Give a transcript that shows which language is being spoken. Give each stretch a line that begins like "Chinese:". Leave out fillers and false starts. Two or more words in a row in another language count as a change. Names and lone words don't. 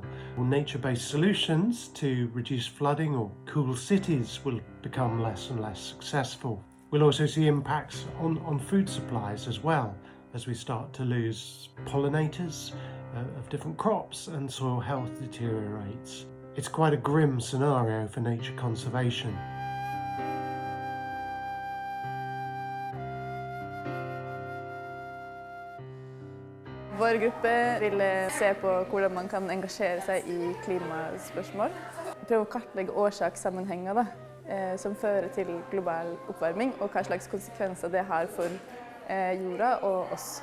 English: Nature-based solutions to reduce flooding or cool cities will become less and less successful. We'll also see impacts on food supplies as well, as we start to lose pollinators of different crops and soil health deteriorates. It's quite a grim scenario for nature conservation.
Norwegian: Vår gruppe ville se på hvordan man kan engasjere seg i klimaspørsmål. Prøve å kartlegge årsakssammenhenger som fører til global oppvarming, og hva slags konsekvenser det har for jorda og oss.